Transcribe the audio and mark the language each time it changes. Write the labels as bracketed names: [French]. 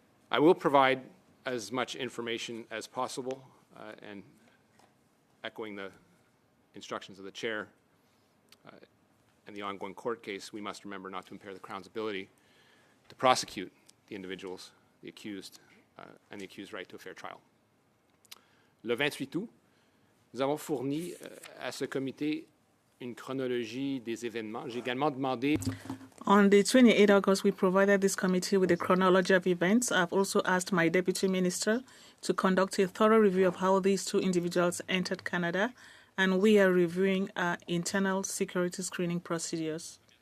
[English] I will provide as much information as possible, and echoing the instructions of the chair and the ongoing court case, we must remember not to impair the Crown's ability to prosecute the individuals, the accused, and the accused right to a fair trial. [French] Le 28 août, nous avons fourni à ce comité une chronologie des événements. J'ai également demandé. [English] On the 28th August, we provided this committee with a chronology of events. I've also asked my deputy minister to conduct a thorough review of how these two individuals entered Canada, and we are reviewing our internal security screening procedures.